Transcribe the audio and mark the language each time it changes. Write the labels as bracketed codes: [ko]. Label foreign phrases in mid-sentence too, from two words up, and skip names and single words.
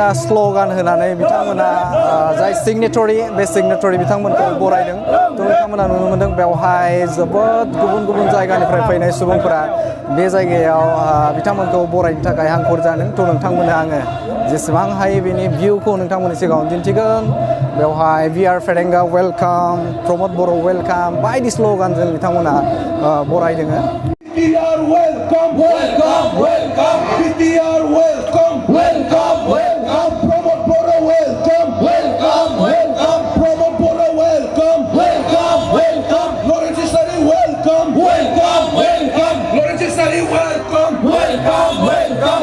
[brx] स्ल'गान होनानै बिथांमोना जाय सिगनेटरि बे सिगनेटरि बिथांमोनखौ बरायदों थ' नोंथांमोना नुनो मोनदों बेवहाय जोबोद गुबुन गुबुन जायगानिफ्राय फैनाय सुबुंफोरा बे जायगायाव बिथांमोनखौ बरायनो थाखाय हांखुर जादों थ' नोंथांमोननो आङो जेसेबां हायो बेनि भिउखौ नोंथांमोननि सिगाङाव दिन्थिगोन बेवहाय VR फेरेंगा वेलकाम प्रमद बर' वेलकाम बायदि स्ल'गानजों बिथांमोना बरायदों [en] BTR welcome, welcome, welcome. BTR welcome, welcome, welcome. Pramod Bora welcome, welcome, welcome. Pramod Bora welcome, welcome, welcome. Lawrence Sari welcome, welcome, welcome. Lawrence Sari welcome, welcome, welcome.